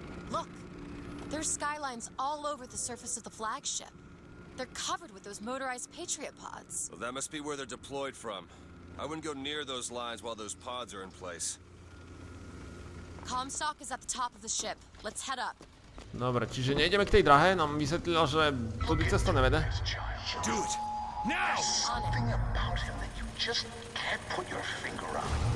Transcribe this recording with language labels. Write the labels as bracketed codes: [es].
[en] Look, there's skylines all over the surface of the flagship. They're covered with those motorized Patriot pods. Well, that must be where they're deployed from. I wouldn't go near those lines while those pods are in place. Comstock is at the top of the ship. Let's head up. [sk] Dobre, čiže nejdeme k tej drahe, nám vysvetlila, že [cs] tudy cesta nevede. [en] Do it! Now! Something about him that you just can't put your finger on.